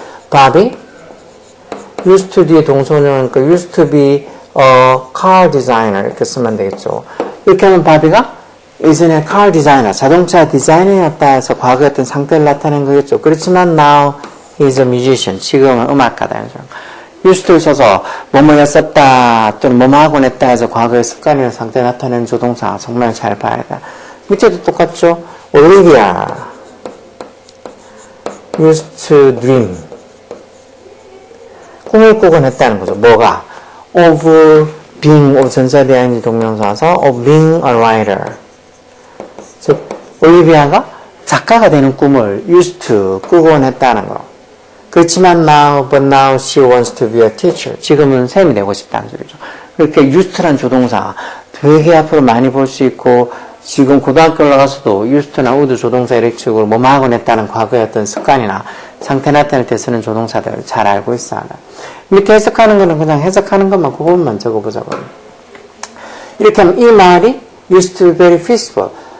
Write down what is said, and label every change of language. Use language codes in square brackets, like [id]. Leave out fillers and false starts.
[ko] 바비 used to 뒤에 동사원형은 그 [en] used to be a car designer [ko] 이렇게 쓰면 되겠죠. 이렇게 하면 바비가 예전에 car designer 자동차 디자이너였다 해서 과거의 어떤 상태를 나타낸 거겠죠. 그렇지만 now [en] He's a musician. [ko] 지금은 음악가다. used to를 써서 뭐뭐였었다 또는 뭐뭐 하곤 했다 해서 과거의 습관이나 상태 나타내는 조동사 정말 잘 봐야 돼. 밑에도 똑같죠? [en] Olivia used to dream. [ko] 꿈을 꾸곤 했다는 거죠. 뭐가? [en] of being, of 전사대 ing 동명사서 of being a writer. [ko] 즉, 올리비아가 작가가 되는 꿈을 used to 꾸곤 했다는 거. 그렇지만 [en] but now she wants to be a teacher. [ko] 지금은 쌤이 되고 싶다는 소리죠. 이렇게 used란 조동사 되게 앞으로 많이 볼 수 있고 지금 고등학교 올라가서도 used나 would 조동사 이렇게 식으로 뭐뭐 하곤 했다는 과거의 어떤 습관이나 상태 나타낼 때 쓰는 조동사들 잘 알고 있어야 돼. 밑에 해석하는 거는 그냥 해석하는 것만 그 부분만 적어보자고. 이렇게 하면 이 말이 [en] used to be very peaceful.